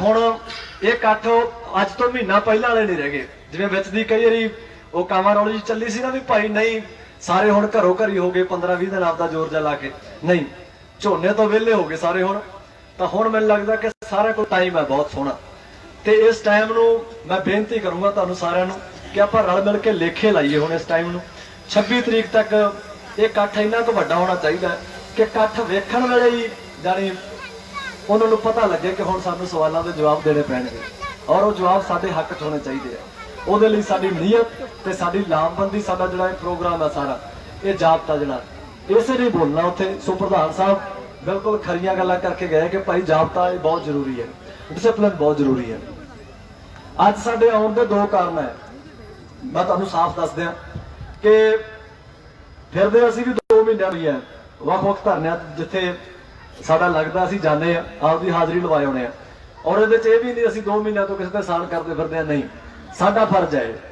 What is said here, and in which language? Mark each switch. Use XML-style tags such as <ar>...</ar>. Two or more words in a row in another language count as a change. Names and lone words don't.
<pa>ਹੁਣ ਯੇ ਇਕੱਠ ਅੱਜ ਤੋਂ ਮਹੀਨਾ ਪਹਿਲਾਂ ਵਾਲੇ ਨਹੀਂ ਰਹਿ ਗਏ, ਜਿਵੇਂ ਵਿੱਚ ਦੀ ਕਈ ਵਾਰੀ ਵੋ ਕਾਮਾਂ ਰੌਲੀ ਚੱਲੀ ਸੀ ਨਾ ਭੀ ਭਾਈ ਨਹੀਂ ਸਾਰੇ ਹੁਣ ਘਰੋ ਘਰੀ ਹੋ ਗਏ 15-20 ਦਿਨ ਆਪਦਾ ਜ਼ੋਰ ਜਾ ਲਾ ਕੇ, ਨਹੀਂ ਝੋਨੇ ਤੋਂ ਵੇਹਲੇ ਹੋ ਗਏ ਸਾਰੇ ਹੁਣ, ਤਾਂ ਹੁਣ ਮੈਨੂੰ ਲੱਗਦਾ ਕਿ ਸਾਰਾ ਕੋਲ ਟਾਈਮ ਹੈ ਬਹੁਤ ਸੋਹਣਾ, ਤੇ ਇਸ ਟਾਈਮ ਨੂੰ ਮੈਂ ਬੇਨਤੀ ਕਰੂੰਗਾ ਤੁਹਾਨੂੰ ਸਾਰਿਆਂ ਨੂੰ ਕਿ ਆਪਾਂ ਰਲ ਮਿਲ ਕੇ ਲੇਖੇ ਲਾਈਏ। ਹੁਣ ਇਸ ਟਾਈਮ ਨੂੰ 26 ਤਰੀਕ ਤੱਕ ਯੇ ਇਕੱਠ ਇੰਨਾ ਕੁਝ ਵੱਡਾ ਹੋਣਾ ਚਾਹੀਦਾ ਕਿ ਇਕੱਠ ਵੇਖਣ ਵੇਲੇ ਹੀ ਜਾਣੀ ਉਨ੍ਹੋਂ ਨੇ ਪਤਾ ਲੱਗੇ ਕਿ ਹੁਣ ਸਾਨੂੰ</pa> <hi>सवालों के जवाब देने</hi> <pa>ਪੈਣਗੇ ਔਰ ਵੋ ਜਵਾਬ ਸਾਡੇ ਹੱਕ 'ਚ ਹੋਣੇ ਚਾਹੀਏ ਹੈ। ਉਹਦੇ ਲਈ ਸਾਡੀ ਨੀਅਤ ਤੇ ਸਾਡੀ ਲਾਮਬੰਦੀ ਸਾਡਾ ਜਿਹੜਾ ਇਹ ਪ੍ਰੋਗਰਾਮ ਹੈ ਸਾਰਾ ਇਹ ਜਾਬਤਾ ਜਿਹੜਾ ਇਸੇ ਲਈ ਬੋਲਣਾ ਉੱਥੇ। ਸੋ ਪ੍ਰਧਾਨ ਸਾਹਿਬ ਬਿਲਕੁਲ ਖਰੀਆਂ ਗੱਲਾਂ ਕਰਕੇ ਗਏ ਕਿ ਭਾਈ ਜਾਬਤਾ ਇਹ ਬਹੁਤ ਜ਼ਰੂਰੀ ਹੈ, ਡਿਸਪਲਿਨ ਬਹੁਤ ਜ਼ਰੂਰੀ ਹੈ। ਅੱਜ ਸਾਡੇ ਆਉਣ ਦੇ ਦੋ ਕਾਰਨ ਹੈ, ਮੈਂ ਤੁਹਾਨੂੰ ਸਾਫ਼ ਦੱਸ ਦਿਆਂ ਕਿ ਫਿਰਦੇ ਅਸੀਂ ਵੀ 2 ਮਹੀਨਿਆਂ ਹੋਈ ਹੈ ਵੱਖ-ਵੱਖ ਧਰਨਿਆਂ ਜਿੱਥੇ ਸਾਡਾ ਲੱਗਦਾ ਅਸੀਂ ਜਾਂਦੇ ਆ ਆਪਦੀ ਹਾਜ਼ਰੀ ਲਵਾਏ ਆਉਣੇ ਆ, ਔਰ ਇਹਦੇ 'ਚ ਇਹ ਵੀ ਨਹੀਂ ਅਸੀਂ 2 ਮਹੀਨਿਆਂ ਤੋਂ ਕਿਸੇ ਤੇ ਸਾਨ ਕਰਦੇ ਫਿਰਦੇ ਆ, ਨਹੀਂ ਸਾਡਾ ਫਰਜ਼ ਹੈ,</pa>